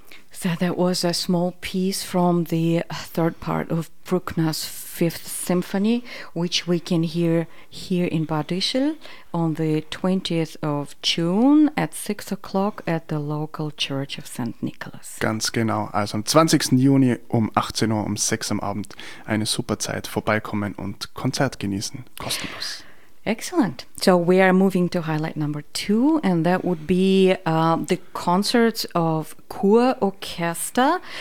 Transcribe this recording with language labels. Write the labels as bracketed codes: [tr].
[en] So that was a small piece from the third part of Bruckner's Fifth Symphony, which we can hear here in Bad Ischl on the 20th of June at 6 o'clock at the local Church of St. Nicholas. [de] Ganz genau, also am 20. Juni um 18 Uhr, um 6 am Abend, eine super Zeit, vorbeikommen und Konzert genießen, kostenlos. [en] Excellent. So we are moving to highlight number two, and that would be the concerts of Kurorchester.